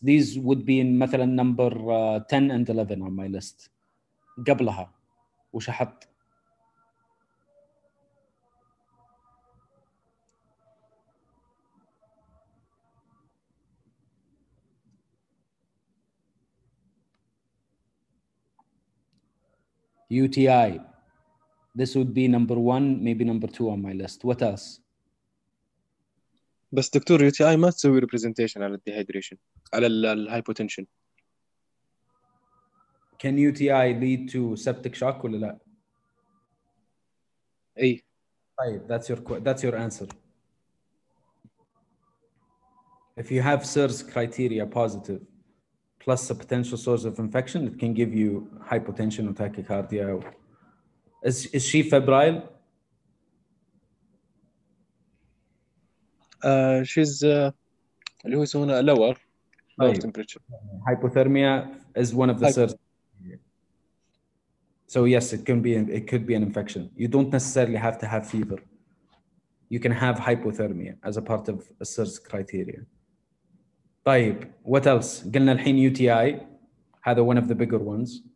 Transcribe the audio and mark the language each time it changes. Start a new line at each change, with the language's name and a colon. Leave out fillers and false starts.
English: These would be in
Arabic: مثلا
English: number 10 and 11 on my list.
Arabic: قبلها وش أحط؟ UTI.
English: This would be number 1, maybe number 2 on my list. What else?
Arabic: بس دكتور يو تي اي ما تسوي ريبريزنتيشن على الديهايدريشن على الهايبوتنشن.
English: Can UTI lead to septic shock
Arabic: ولا لا؟ اي. طيب
English: that's your answer. If you have SIRS criteria positive, plus a potential source of infection, it can give you hypotension or tachycardia. Is she febrile?
Arabic: she's اللي هو يسمونه lower طيب.
English: temperature. Hypothermia is one of the Hypo- SIRS. So yes, it could be an infection. You don't necessarily have to have fever. You can have hypothermia as a part of a SIRS criteria. طيب, what else?
Arabic: قلنا الحين
English: UTI, هذا one of the bigger ones.